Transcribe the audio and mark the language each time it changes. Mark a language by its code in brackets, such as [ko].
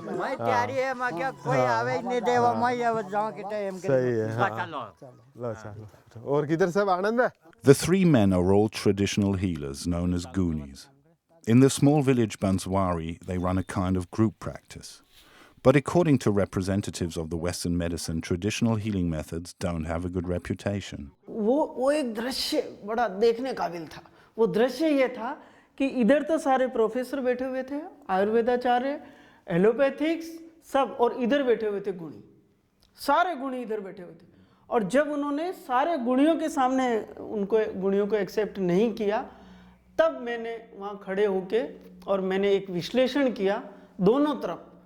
[hi] मैं तैयारी है, मैं क्या कोई आवे नहीं देवा, मैं ये जाओ के टाइम के। सही है। चलो लो चलो। और किधर सब आनंद है? [en] The 3 men are all traditional healers known as Goonies. In the small village Banswari, they run a kind of group practice. But according to representatives of the Western medicine, traditional healing methods don't have a good reputation. [hi] वो एक दृश्य बड़ा देखने काबिल था। वो दृश्य ये था कि इधर तो सारे प्रोफेसर बैठे हुए थे, आयुर्वेदाचार्य, एलोपैथिक्स सब, और इधर बैठे हुए थे गुणी। सारे गुणी इधर बैठे हुए थे। और जब उन्होंने सारे गुणियों के सामने उनको गुणियों को एक्सेप्ट नहीं किया, तब मैंने वहाँ खड़े होके और मैंने एक विश्लेषण किया दोनों तरफ।